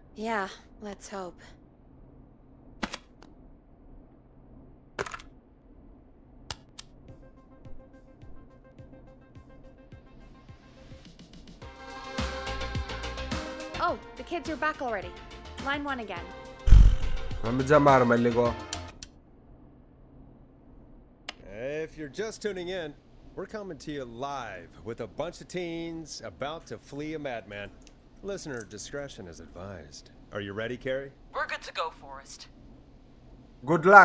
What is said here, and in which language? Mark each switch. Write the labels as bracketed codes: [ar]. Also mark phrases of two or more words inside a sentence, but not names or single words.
[en] Yeah, let's hope. Oh, the kids are back already. Line 1 again. [el] Να μην τζαμάρουμε λίγο. [en] If you're just tuning in, we're coming to you live with a bunch of teens about to flee a madman. Listener discretion is advised. Are you ready, Carrie? We're good to go, Forrest. Good luck.